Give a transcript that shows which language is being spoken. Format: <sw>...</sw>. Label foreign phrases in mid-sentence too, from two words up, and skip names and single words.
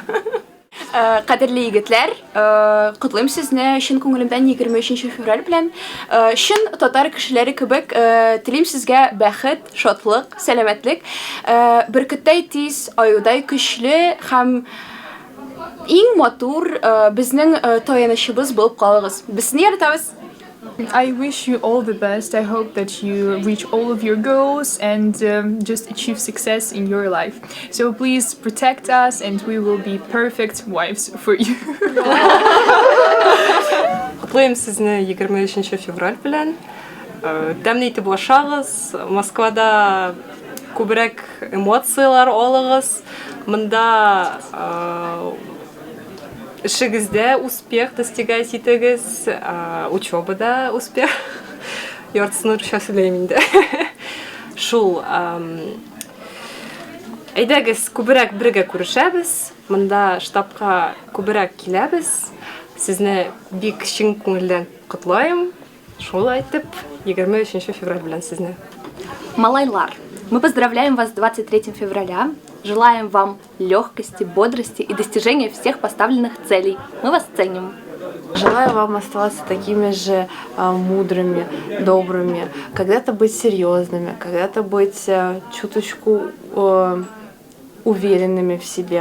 <tt>Кадерле егетләр, котлыйм сезне чын күңелемдән 23 февраль белән. Чын татар кешеләре кебек, телим сезгә бәхет, шатлык, сәламәтлек, беркеттәй тиз, аюдай көчле һәм иң матур безнең таянычыбыз булып калыгыз. Без сезне яратабыз.</tt> <en>I wish you all the best. I hope that you reach all of your goals and just achieve success in your life. So please protect us and we will be perfect wives for you.</en> <tt>Котлыйм сезне 23 февраль белән. Тәмле итеп ашагыз. Москвада күбрәк эмоциялар алыгыз. Монда эшегездә</tt> <ru>успех достигать</ru> <tt>итегез, учебада успех. Яртысын русча сөйләйм инде. Шул әйдәгез күбрәк бергә күрешәбез. Монда штабка күбрәк киләбез. Сезне бик чын күңелдән котлыйм. Шул әйтеп, 23 февраль белән сезне. Малайлар,</tt> <ru>мы поздравляем вас с 23 февраля. Желаем вам легкости, бодрости и достижения всех поставленных целей. Мы вас ценим. Желаю вам оставаться такими же мудрыми, добрыми, когда-то быть серьезными, когда-то быть чуточку уверенными в себе.</ru>